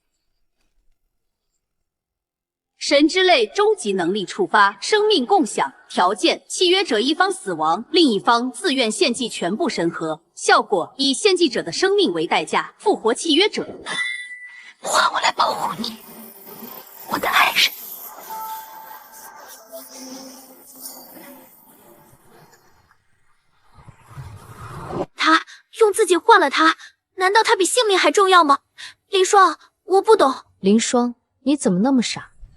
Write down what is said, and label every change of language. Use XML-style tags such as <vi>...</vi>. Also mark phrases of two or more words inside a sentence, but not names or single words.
<zh>神之淚終極能力觸發，生命共享條件：契約者一方死亡，另一方自願獻祭全部神核。效果：以獻祭者的生命為代價復活契約者。換我來保護你，我的愛人。他用自己換了他，難道他比性命還重要嗎？林霜，我不懂。林霜，你怎麼那麼傻？</zh>